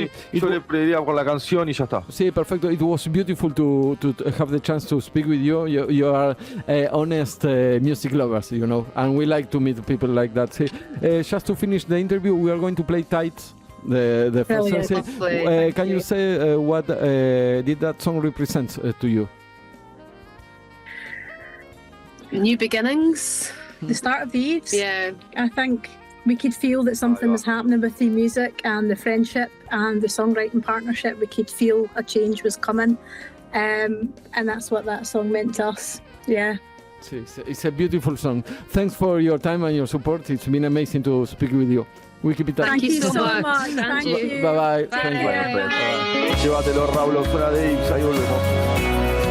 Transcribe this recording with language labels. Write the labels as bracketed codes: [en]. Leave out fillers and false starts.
[es] Yo le pediría por la canción y ya está. Sí, perfecto. [en] It was beautiful to have the chance to speak with you. You are honest music lovers, and we like to meet people like that. Sí. Just to finish the interview, we are going to play Tights. The first song. Can you say what did that song represent to you? New beginnings. The start of the EVES. Yeah. I think we could feel that something was happening with the music and the friendship and the songwriting partnership. We could feel a change was coming. And that's what that song meant to us. Yeah. It's a beautiful song. Thanks for your time and your support. It's been amazing to speak with you. We keep it up. Thank you so much. Thank you. Bye-bye. Bye. [es] Llévatelo, Raúl, fuera de EVES, ahí volvemos.